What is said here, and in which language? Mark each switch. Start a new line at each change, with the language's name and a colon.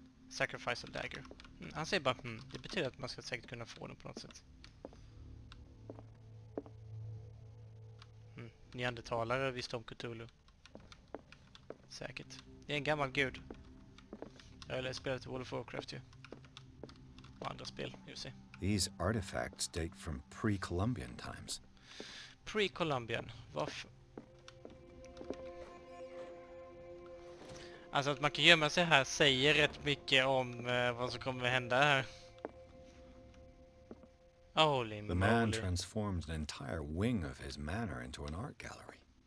English: Sacrifice of dagger.
Swedish: Han säger bara det betyder att man ska säkert kunna få den på något sätt. Neandertalare visste om Cthulhu. Säkert. Det är en gammal gud. Jag har spelat World of Warcraft ju. Och andra spel, ju se.
English: These artifacts date from pre-Columbian times.
Swedish: Pre-Columbian. Varför? Alltså att man kan gömma sig här säger rätt mycket om vad som kommer att hända här.
English: Holy moly. The man transformed an entire wing of his manor into an art gallery.